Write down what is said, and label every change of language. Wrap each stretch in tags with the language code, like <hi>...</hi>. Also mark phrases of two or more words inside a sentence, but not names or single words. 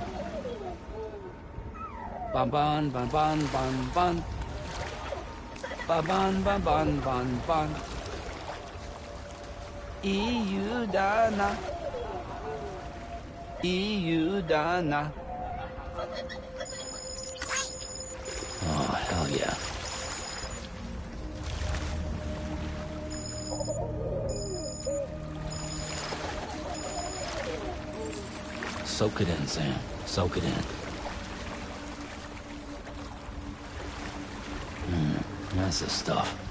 <en>Ban-ban, ban-ban, ban-ban. Ba-ban, ban-ban, ban-ban. Iudana. Iudana. Oh, hell yeah. Soak it in, Sam. Soak it in. That's the stuff.</en>